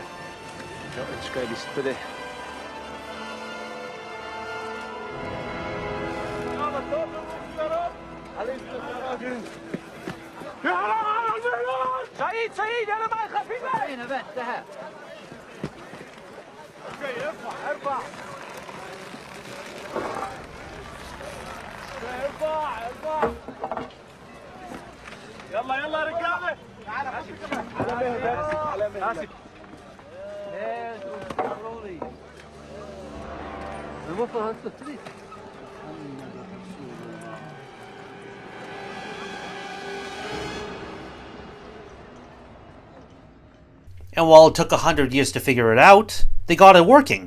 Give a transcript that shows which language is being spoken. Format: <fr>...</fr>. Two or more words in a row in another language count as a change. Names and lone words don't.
<sv>Jag önskar visst för det.</sv> <ar>سعيد انا ما خفيف هنا بس ها ارفع يلا يلا رجاله على مهلك</ar> <en>And while it took 100 years to figure it out, they got it working.</en>